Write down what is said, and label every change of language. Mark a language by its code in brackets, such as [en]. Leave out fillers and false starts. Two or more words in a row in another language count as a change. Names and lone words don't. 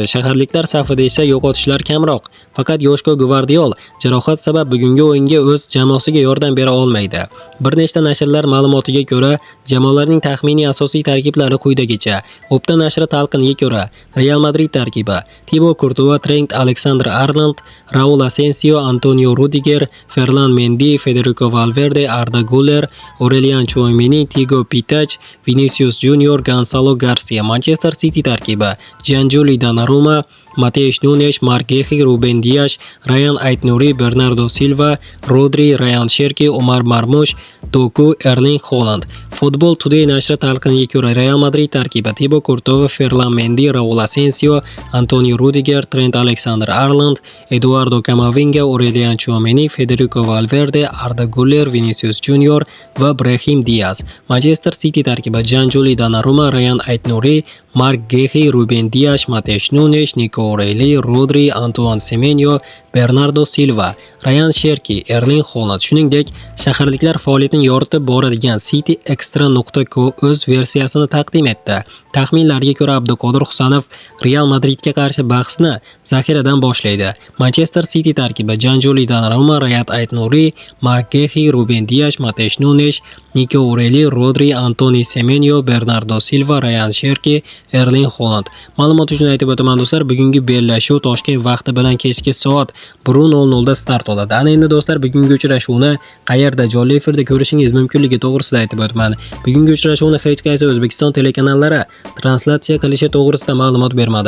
[uz] Shaharliklar safida esa yo'qotishlar kamroq. Faqat Joshko Gvardiol jarohat sabab bugungi o'yinga o'z jamoasiga yordam bera olmaydi. Bir nechta nashrlar ma'lumotiga ko'ra, jamoalarning taxminiy asosiy tarkiblari quyidagicha. Opta nashri talqiniga ko'ra, Real Madrid tarkibi: Thibaut Courtois, Trent Alexander-Arnold, Raul Asensio, Antonio Rudiger, Ferland Mendy, Federico Valverde, Arda Güler, Aurelien Tchouameni, Thiago Pitach, Vinicius Junior, Gonzalo Garcia. Manchester City tarkibi: Gianluigi Donnarumma, Matheus Nunes, Marc Guehi, Ruben Dias, Ryan Aït-Nouri, Bernardo Silva, Rodri, Ryan Cherki, Omar Marmush, Doku, Erling Haaland. Football Today nashri talqiniga ko'ra, Real Madrid tarkibi: Thibaut Courtois, Ferland Mendy, Raul Asensio, Antonio Rudiger, Trent Alexander-Arnold, Eduardo Camavinga, Aurelien Tchouameni, Federico Valverde, Arda Güler, Vinicius Junior va Brahim Diaz. Manchester City tarkibi: Gianluigi Donnarumma, Ryan Aït-Nouri, Marc Guehi, Ruben Dias, Matheus Nunes, Nico O'Reilly, Rodri, Antoine Semenyo, Bernardo Silva, Ryan Cherki, Erling Haaland. Shuningdek, shaharliklar faoliyatini yoritib boradigan cityextra.co o'z versiyasini taqdim etdi. Taxminlarga ko'ra, Abduqodir Husanov Real Madridga qarshi bahsni zaxiradan boshlaydi. Manchester City tarkibi: Gianluigi Donnarumma, Ryan Aït-Nouri, Marc Guehi, Ruben Dias, Matheus Nunes, Nico O'Reilly, Rodri, Antoine Semenyo, Bernardo Silva, Ryan Cherki, Erling Haaland. Ma'lumot uchun aytib o'taman do'stlar, bugungi bellashuv Toshkent vaqti bilan kechki soat 1:00 da start oladi. Ana endi do'stlar, bugungi uchrashuvni qayerda jonli efirda ko'rishingiz mumkinligi to'g'risida aytib o'taman. Bugungi uchrashuvni hech qaysi O'zbekiston telekanallari translyatsiya qilishi to'g'risida ma'lumot bermadi.